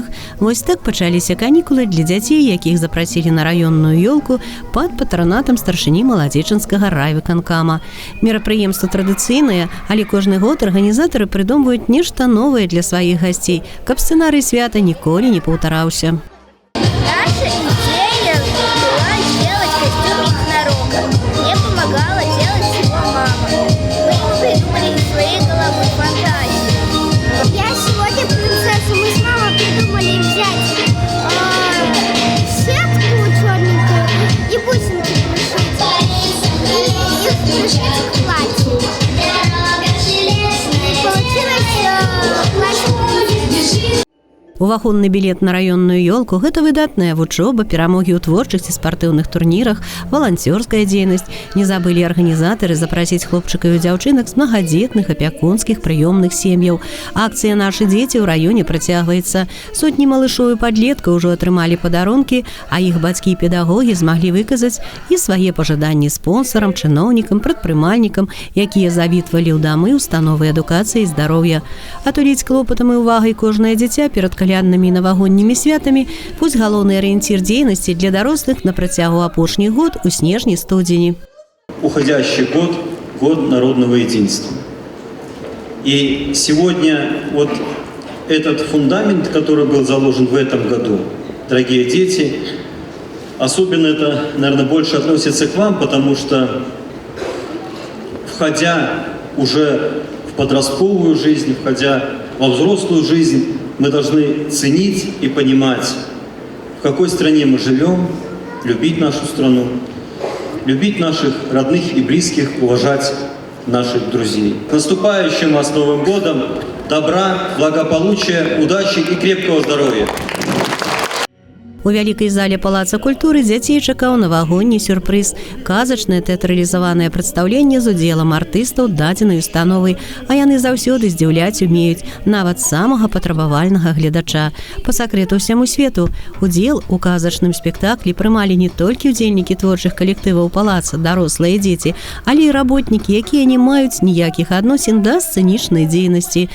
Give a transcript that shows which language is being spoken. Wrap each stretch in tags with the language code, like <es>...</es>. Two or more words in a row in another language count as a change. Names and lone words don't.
<be>Вось так пачаліся канікулы для дзяцей, якіх запрасілі на раённую ёлку пад патранатам старшыні Маладзечынскага райвыканкама. Мерапрыемства традыцыйнае, але кожны год арганізатары прыдумваюць нешта новае для сваіх гасцей, каб сцэнарый свята ніколі не паўтараўся.</be> <ru>Мне помогала делать его мама. Мы ему придумали из своей головы фантазию. Я сегодня принцесса. Мы с мамой придумали взять сетку черненькую и бусинки пришить. И их пришить к платью. И получилось платье.</ru> <be>Уваходны білет на раённую ёлку – гэта выдатная вучоба, перамогі ў творчасці, спартыўных турнірах, валанцёрская дзейнасць. Не забылі арганізатары запрасіць хлопчыкаў і дзяўчынак з мнагадзетных, апякунскіх, прыёмных сем'яў. Акцыя «Нашы дзеці» ў раёне працягваецца. Сотні малышоў і падлеткаў ужо атрымалі падарункі, а іх бацькі і педагогі змаглі выказаць і свае пажаданні спонсарам, чыноўнікам, прадпрымальнікам, якія завітвалі ў дамы установы адукацыі і здароўя. Атуліць клопатам і увагай кожнае дзіця перад каляднымі і навагоднімі святамі – вось галоўны арыенцір дзейнасці для дарослых на працягу апошніх год у снежні-студзені.</be> <ru>Уходящий год – год народного единства. И сегодня вот этот фундамент, который был заложен в этом году, дорогие дети, особенно это, наверное, больше относится к вам, потому что, входя уже в подростковую жизнь, входя во взрослую жизнь, мы должны ценить и понимать, в какой стране мы живем, любить нашу страну, любить наших родных и близких, уважать наших друзей. С наступающим вас Новым годом! Добра, благополучия, удачи и крепкого здоровья!</ru> <be>У вялікай зале Палаца культуры дзяцей чакаў навагодні сюрпрыз – казачнае тэатралізаванае прадстаўленне з удзелам артыстаў дадзенай установы, а яны заўсёды здзіўляць умеюць нават самага патрабавальнага гледача. Па сакрэту ўсяму свету, удзел у казачным спектаклі прымалі не толькі ўдзельнікі творчых калектываў палаца, дарослыя дзеці, але і работнікі, якія не маюць ніякіх адносін да сцэнічнай дзейнасці.</be>